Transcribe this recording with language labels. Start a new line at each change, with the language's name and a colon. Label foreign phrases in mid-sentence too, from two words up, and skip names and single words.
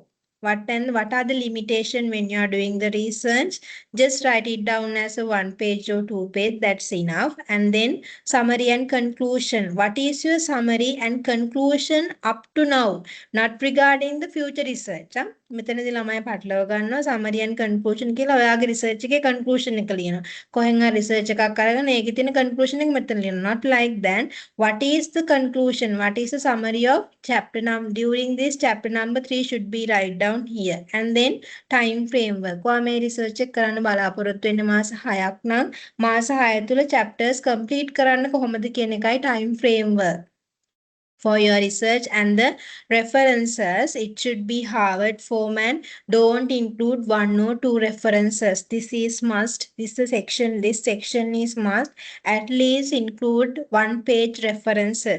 English: What are the limitation when you are doing the research? Just write it down as a 1 page or 2 page, that's enough. And then summary and conclusion. What is your summary and conclusion up to now? Not regarding the future research.
Sinhala: මෙතනදී ළමයි පටලව ගන්නවා
English: summary and conclusion
Sinhala: කියලා. ඔයාගේ research එකේ conclusion එක ලියනවා. කොහෙන් හරි research එකක් අරගෙන ඒකේ තියෙන conclusion එක මෙතන ලියනවා.
English: Not like that. What is the conclusion? What is the summary of chapter number? During this chapter number 3 should be write down here. And then time framework.
Sinhala: ඔයා මේ research එක කරන්න බලාපොරොත්තු වෙන්නේ මාස 6ක් නම් මාස 6 තුළ
English: chapters complete
Sinhala: කරන්න කොහොමද කියන එකයි
English: time framework for your research. And the references, it should be Harvard format. Don't include 1 or 2 references. This is must. This section is must. At least include 1 page references.